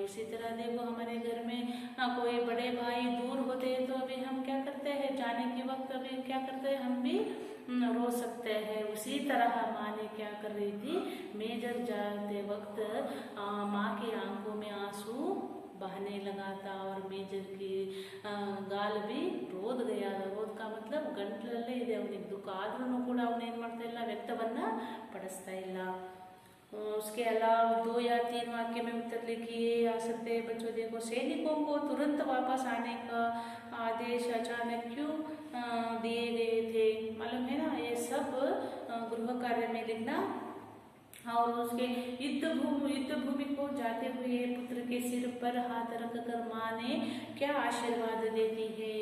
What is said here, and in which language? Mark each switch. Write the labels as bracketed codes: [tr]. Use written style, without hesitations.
[hi] उसी तरह देखो, हमारे घर में कोई बड़े भाई दूर होते हैं तो अभी हम क्या करते हैं? जाने के वक्त अभी क्या करते हैं? हम भी रो सकते हैं। उसी तरह माँ ने क्या कर रही थी? मेजर जाते वक्त माँ की आंखों में आंसू बहने लगा था और मेजर की गाल भी रोद गया। रोद का मतलब [kn] ಗಂಟ್ಲಲ್ಲೇ ಇದೆ ಅವನಿಗೆ ದುಃಖ, ಆದ್ರೂ ಕೂಡ ಅವನು ಏನು ಮಾಡ್ತಾ ಇಲ್ಲ? ವ್ಯಕ್ತವನ್ನ ಪಡಿಸ್ತಾ ಇಲ್ಲ। [hi] उसके अलावा 2 या 3 वाक्य में उत्तर लिखिए आ सकते हैं बच्चों। देखो, सैनिकों को तुरंत वापस आने का आदेश अचानक क्यों दिए गए थे? मालूम है ना? ये सब गृह कार्य में लिखना। और उसके युद्ध भूमि को जाते हुए पुत्र के सिर पर हाथ रखकर माँ ने क्या आशीर्वाद देती है?